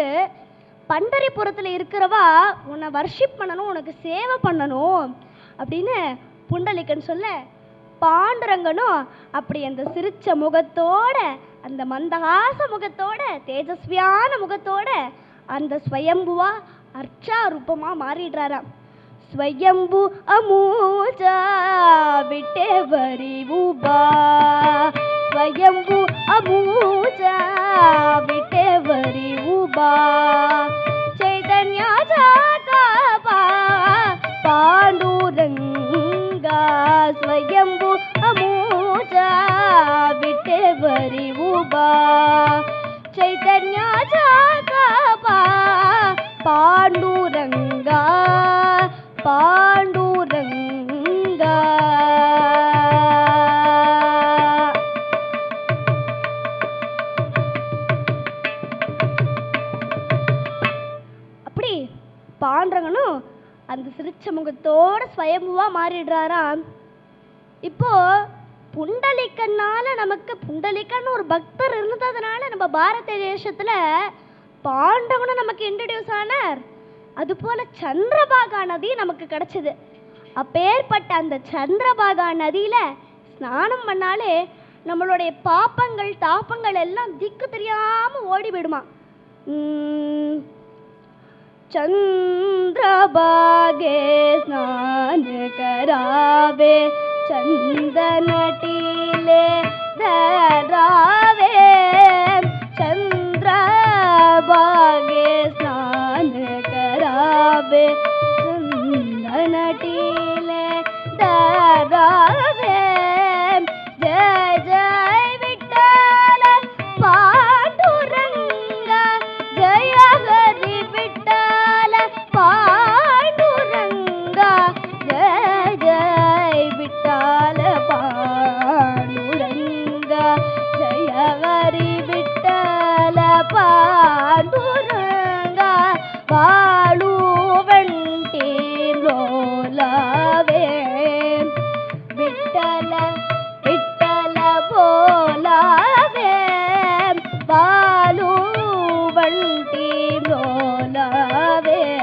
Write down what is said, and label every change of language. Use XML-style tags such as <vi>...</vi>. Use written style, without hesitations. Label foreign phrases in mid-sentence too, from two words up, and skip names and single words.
<ta>பண்டரிபுரத்தில் இருக்கிறவா உன்னை வர்ஷிப் பண்ணணும், உனக்கு சேவை பண்ணணும் அப்படின்னு புண்டலிகன் சொல்ல, பாண்டுரங்கனும் அப்படி அந்த சிரிச்ச முகத்தோட, அந்த மந்தஹாச முகத்தோட, தேஜஸ்வியான முகத்தோட அந்த ஸ்வயம்புவா அர்ச்சாரூபமா மாறிடுறாராம்.</ta> <mr>स्वयंभू अमूजा विटे वरीउभा, स्वयंभू अमूजा विटे वरीउभा, चैतन्याचा कापा पांडुरंगा, स्वयंभू अमूजा विटेवरी उबा, चैतन्याचा कापा पांडुरंगा, पांडुरंगा.</mr> <ta>பாண்டரங்கனும் அந்த சிரிச்ச முகத்தோட ஸ்வயம்புவா மாறிடுறாராம். இப்போ புண்டலிக்கனால நமக்கு புண்டலிக்கன்னு ஒரு பக்தர் இருந்ததுனால நம்ம பாரத தேசத்துல பாண்டவனும் நமக்கு இன்ட்ரடியூஸ் ஆனார். அது போல சந்திரபாகா நதி நமக்கு கிடைச்சது. அப்பேற்பட்ட அந்த சந்திரபாகா நதியில ஸ்நானம் பண்ணாலே நம்மளுடைய பாப்பங்கள் தாப்பங்கள் எல்லாம் திக்கு தெரியாம ஓடி விடுமா.</ta> <mr>चंद्रभागे स्नान करावे, चंदन टीले धरावे, चंद्रभागे स्नान करावे, चंदन टीले धरावे, जय जय विठ्ठल पांडुरंगा, जय हरि विठ्ठल पांडुरंगा, जय जय विठ्ठल पांडुरंगा, जय हरि विठ्ठल पांडुरंगा, वाळू वंटी लोलावे, विठ्ठल विठ्ठल बोलावे, वाळू वंटी लोलावे,</mr>